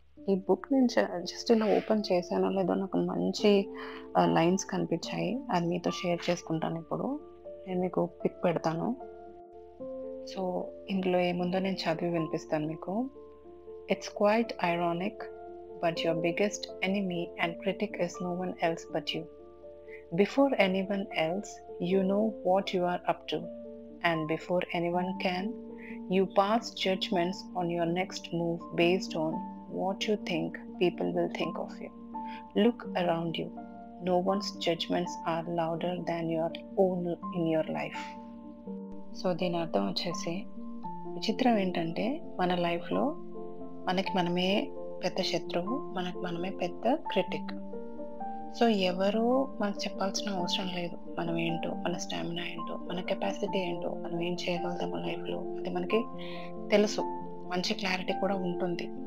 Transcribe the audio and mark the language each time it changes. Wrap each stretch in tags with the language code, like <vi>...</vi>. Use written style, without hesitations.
<te>ఈ బుక్ నేను జస్ట్ ఇలా ఓపెన్ చేశానో లేదో నాకు మంచి లైన్స్ కనిపించాయి, అది మీతో షేర్ చేసుకుంటాను. ఇప్పుడు నేను మీకు పిక్ పెడతాను. సో ఇందులో ఏముందో నేను చదివి వినిపిస్తాను మీకు.</te> <en>It's quite ironic, but your biggest enemy and critic is no one else but you. Before anyone else, you know what you are up to, and before anyone can, you pass judgments on your next move based on what you think people will think of you. Look around you. No one's judgments are louder than your own in your life.</en> <te>So దీని అర్థం వచ్చేసి, విచిత్రం ఏంటంటే మన లైఫ్లో మనకి మనమే పెద్ద శత్రువు, మనకి మనమే పెద్ద క్రిటిక్. సో ఎవరు మనకు చెప్పాల్సిన అవసరం లేదు, మనం ఏంటో, మన స్టామినా ఏంటో, మన కెపాసిటీ ఏంటో, మనం ఏం చేయగలుగుతామో లైఫ్లో అది మనకి తెలుసు, మంచి క్లారిటీ కూడా ఉంటుంది.</te>